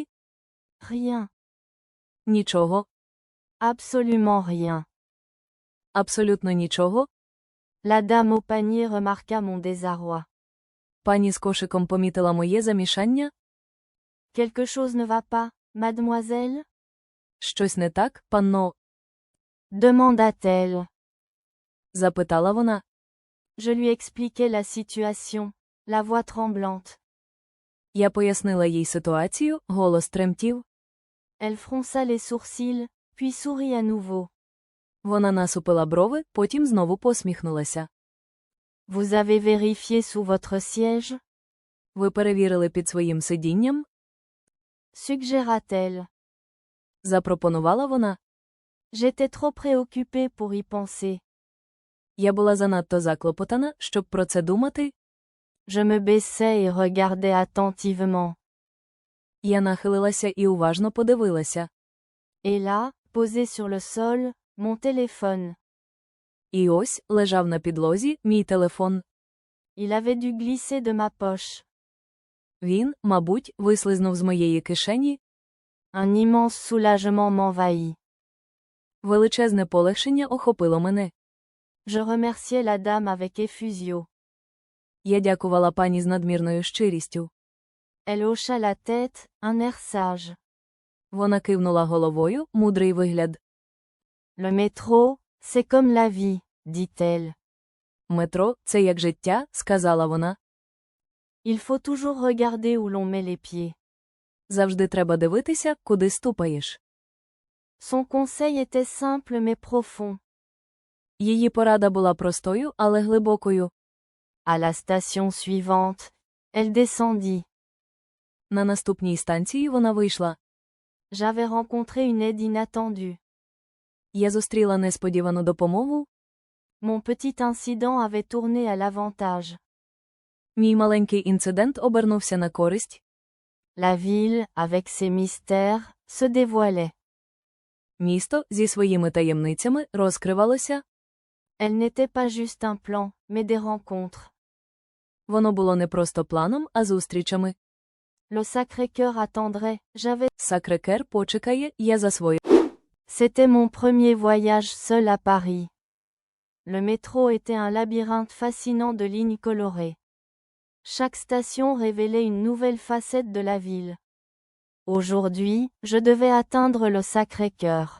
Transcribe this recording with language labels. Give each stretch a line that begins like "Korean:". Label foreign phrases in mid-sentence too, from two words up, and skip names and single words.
French: Rien.
Ukrainian: Нічого.
French: Absolument rien.
Ukrainian: Абсолютно нічого.
French: La dame au panier remarqua mon désarroi.
Ukrainian: Пані з кошиком помітила моє замішання.
French: Quelque chose ne va pas, mademoiselle?
Ukrainian: Щось не так, панно?
French: Demanda-t-elle.
Ukrainian: Запитала вона.
French: Je lui expliquai la situation, la voix tremblante.
Ukrainian: Я пояснила їй ситуацію, голос тремтів.
French: Elle fronça les sourcils, puis sourit à nouveau.
Ukrainian: Вона насупила брови, потім знову посміхнулася.
French: Vous avez vérifié sous votre siège?
Ukrainian: Ви перевірили під своїм сидінням?
French: Suggéra-t-elle.
Ukrainian: Запропонувала вона.
French: J'étais trop préoccupée pour y penser.
Ukrainian: Я була занадто заклопотана, щоб про це думати.
French: Je me baissai et regardai attentivement.
Ukrainian: Я нахилилася і уважно подивилася.
French: Et là, posé sur le sol, mon téléphone.
Ukrainian: І ось, лежав на підлозі, мій телефон.
French: Il avait dû glisser de ma poche.
Ukrainian: Він, мабуть, вислизнув з моєї кишені.
French: Un immense soulagement m'envahit.
Ukrainian: Величезне полегшення охопило мене.
French: Je remerciai la dame avec effusion.
Ukrainian: Я дякувала пані з надмірною щирістю.
French: Elle hocha la tête, un air sage.
Ukrainian: Вона кивнула головою, мудрий вигляд.
French: Le métro, c'est comme la vie, dit-elle.
Ukrainian: Метро – це як життя, сказала вона.
French: Il faut toujours regarder où l'on met les pieds.
Ukrainian: Завжди треба дивитися, куди ступаєш.
French: Son conseil était simple mais profond.
Ukrainian: Її порада була простою, але глибокою.
French: À la station suivante, elle descendit.
Ukrainian: На наступній станції вона вийшла.
French: J'avais rencontré une aide inattendue.
Ukrainian: Я зустріла несподівану допомогу.
French: Mon petit incident avait tourné à l'avantage.
Ukrainian: Мій маленький інцидент обернувся на користь.
French: La ville, avec ses mystères, se dévoilait.
Ukrainian: Місто зі своїми таємницями розкривалося.
French: Elle n'était pas juste un plan, mais des rencontres.
Ukrainian: Воно було не просто планом, а зустрічами.
French: Le Sacré-Cœur attendrait, j'avais...
Ukrainian: Сакрекер почекає, я засвою.
French: C'était mon premier voyage seul à Paris. Le métro était un labyrinthe fascinant de lignes colorées. Chaque station révélait une nouvelle facette de la ville. Aujourd'hui, je devais atteindre le Sacré-Cœur.